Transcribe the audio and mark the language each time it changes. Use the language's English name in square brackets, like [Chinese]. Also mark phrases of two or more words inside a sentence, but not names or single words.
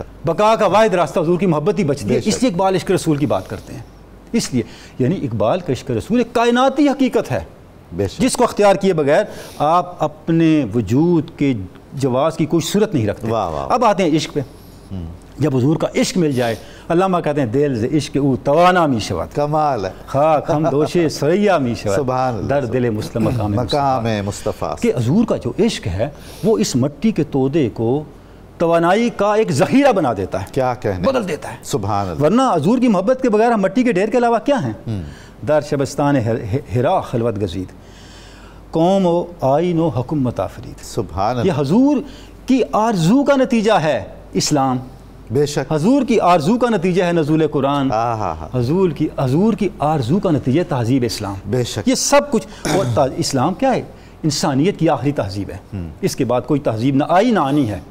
[Urdu] بقا کا واحد راستہ حضور کی محبت ہی بچتی ہے۔ اس لیے اقبال عشق رسول کی بات کرتے ہیں، اس لیے یعنی اقبال کا عشق رسول ایک کائناتی حقیقت ہے جس کو اختیار کیے بغیر آپ اپنے وجود کے جواز کی کوئی صورت نہیں رکھتے۔ اب آتے ہیں عشق پہ۔ جب حضور کا عشق مل جائے، علامہ کہتے ہیں [Persian] دل ز عشق او توانا می شود، [Urdu] کمال ہے، [Persian] خاک ہم دوشے سریا می شود، [Arabic] سبحان اللہ، [Persian] در دل مسلم مقام مصطفیٰ۔ [Urdu] کہ حضور کا جو عشق ہے وہ اس مٹی کے تودے کو توانائی کا ایک ذخیرہ بنا دیتا ہے، کیا کہنے، بدل دیتا ہے۔ [Arabic] سبحان اللہ۔ [Urdu] ورنہ حضور کی محبت کے بغیر ہم مٹی کے ڈھیر کے علاوہ کیا ہیں؟ [Persian] در شبستان ہرا خلوت گزید، قوم و آئین و حکومت آفرید۔ [Arabic] سبحان اللہ۔ [Urdu] یہ حضور کی آرزو کا نتیجہ ہے اسلام، بے شک حضور کی آرزو کا نتیجہ ہے نزول قرآن، حضور کی آرزو کا نتیجہ تہذیب اسلام، بے شک۔ یہ سب کچھ۔ اور اسلام کیا ہے؟ انسانیت کی آخری تہذیب ہے، اس کے بعد کوئی تہذیب نہ آئی نہ آنی ہے۔